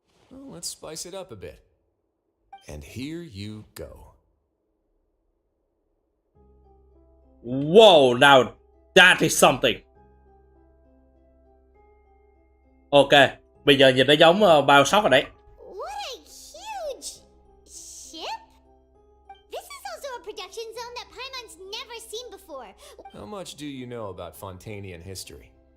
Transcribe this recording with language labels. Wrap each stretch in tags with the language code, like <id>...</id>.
<en>Well, let's spice it up a bit. And here you go. Whoa, now that is something.</en> <vi>Ok, bây giờ nhìn nó giống Bioshock rồi đấy.</vi> <en>What a huge ship! This is also a production zone that Paimon's never seen before. How much do you know about Fontanian history?</en>